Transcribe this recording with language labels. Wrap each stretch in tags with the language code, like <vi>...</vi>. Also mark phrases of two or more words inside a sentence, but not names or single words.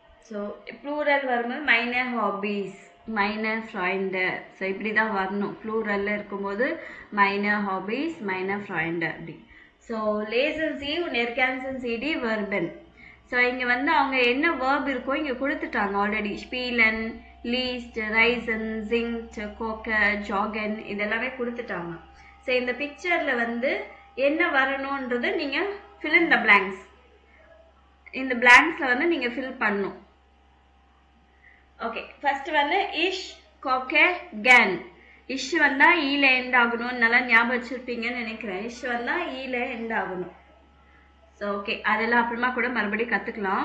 <ta>ஸோ ப்ளூரல் வரும்போது</ta> <de>meine hobbies meine Freunde.</de> <ta>ஸோ இப்படி தான் வரணும். ப்ளூரலில் இருக்கும்போது</ta> <de>meine hobbies meine Freunde</de> <ta>அப்படி.</ta> <de>ஸோ lesen Sie und ergänzen Sie die Verben.</de> <ta>ஸோ இங்கே வந்து அவங்க என்ன வேர்ப் இருக்கோ இங்கே கொடுத்துட்டாங்க ஆல்ரெடி.</ta> <de>spielen, liest, reisen, singt, kochen, joggen</de> <ta>இதெல்லாமே கொடுத்துட்டாங்க. ஸோ இந்த பிக்சரில் வந்து என்ன வரணுன்றது நீங்கள்</ta> <en>fill in the blanks.</en> <ta>இந்த பிளாங்க்ஸில் வந்து நீங்கள் ஃபில் பண்ணணும். ஓகே, ஃபர்ஸ்ட் வந்து</ta> <de>ich, koche,</de> <ta>கேன். இஷ் வந்தால் ஈல எண்ட் ஆகணும்னு நல்லா ஞாபகம் வச்சுருப்பீங்கன்னு நினைக்கிறேன். இஷ் வந்தால் ஈல எண்ட் ஆகணும். ஸோ ஓகே, அதெல்லாம் அப்புறமா கூட மறுபடியும் கற்றுக்கலாம்.</ta>